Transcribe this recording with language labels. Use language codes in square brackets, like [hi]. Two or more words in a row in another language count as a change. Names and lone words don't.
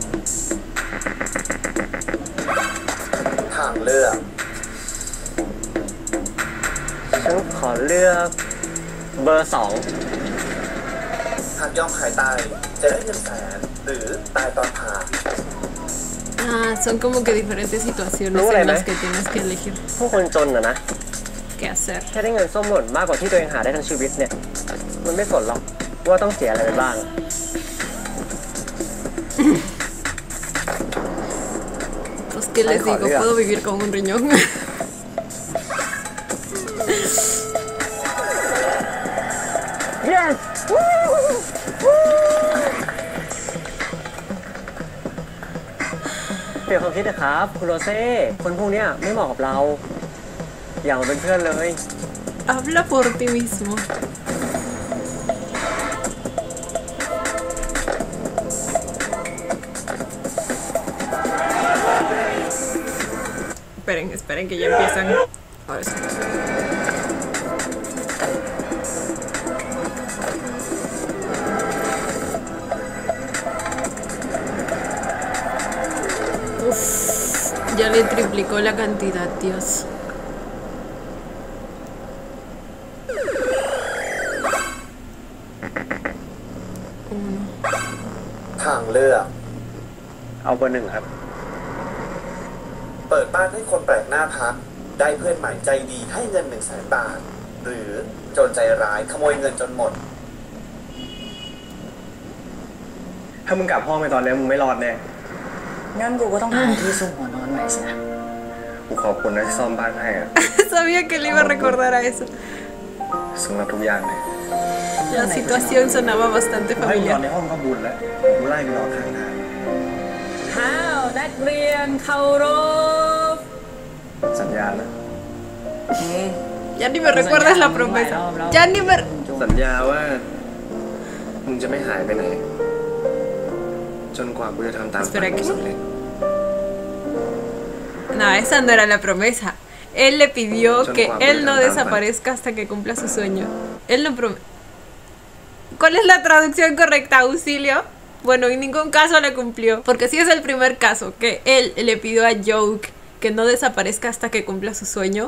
[th] ทางเลือก เลือกเบอร์ 2 หากยอมขายไตจะได้เงินแสนหรือตายตอนผ่า [es] Son como que diferentes situaciones ¿No en vale, las ¿no? que tienes que elegir [th] พวกคนจนนะ [es] qué hacer. [th] แค่ได้เงินส้มหล่นมากกว่าที่ตัวเองหาได้ทั้งชีวิตเนี่ย มันไม่สนหรอกว่าต้องเสียอะไรไปบ้าง [es] Pues qué les digo, puedo vivir con un riñón. [th] เปลี่ยนความคิดนะครับคุณโรเซ่คนพวกเนี้ยไม่เหมาะกับเรา อย่ามาเป็นเพื่อนเลย [es] Habla por ti mismo. Esperen que ya empiezan. Ahora sí. Uf, ya le triplicó la cantidad, Dios. [th] ทางเลือก เอาเบอร์ 1ครับ เปิดบ้านให้คนแปลกหน้าพักได้เพื่อนใหม่ใจดีให้เงิน100,000 บาท หรือโจรใจร้ายขโมยเงินจนหมด ถ้ามึงกลับห้องไปตอนนี้มึงไม่รอดแน่ งั้นกูก็ต้องหาที่ซุกหัวนอนใหม่สินะ กูขอบคุณนะที่ซ่อมบ้านให้อะ [es] Sabía que le iba a recordar a eso. [th] สำหรับทุกอย่างเลย [es] La situación sonaba bastante [th] ให้มึงนอน [es] familiar. [th] ในห้องก็บุญแล้วกูไล่มึงนอนข้างทาง ข้าวนักเรียนเคารพ สัญญานะ [es] Ya ni me recuerdas la promesa. Ya ni me... [th] สัญญาว่ามึงจะไม่หายไปไหน จนกว่ากูจะทำตามฝันกูสำเร็จ [es] No, esa no era la promesa. Él le pidió que él no desaparezca hasta que cumpla su sueño. Él no prometió. ¿Cuál es la traducción correcta, auxilio? Bueno, en ningún caso le cumplió. Porque sí es el primer caso, que él le pidió a Joke que no desaparezca hasta que cumpla su sueño.